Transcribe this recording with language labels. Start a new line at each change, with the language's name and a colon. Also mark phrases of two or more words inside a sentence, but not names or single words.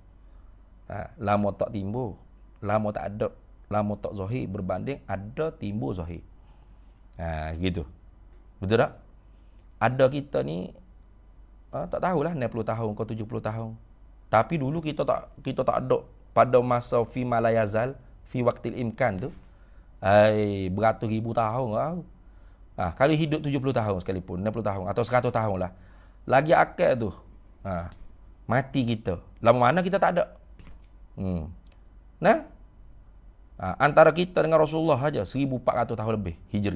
Malay: Lama tak timbul, lama tak ada, lama tak zahir berbanding ada timbul zahir. Gitu. Betul tak? Ada kita ni tak tahulah 60 tahun ke 70 tahun. Tapi dulu kita tak ada pada masa
Arabic: fi malayazal, fi waqtil imkan
Malay: tu. Beratus ribu tahun tau. Kalau hidup 70 tahun sekalipun, 60 tahun atau 100 tahun lah. Lagi akal tu. Mati kita. Lama mana kita tak ada. Antara kita dengan Rasulullah saja 1400 tahun lebih Hijri.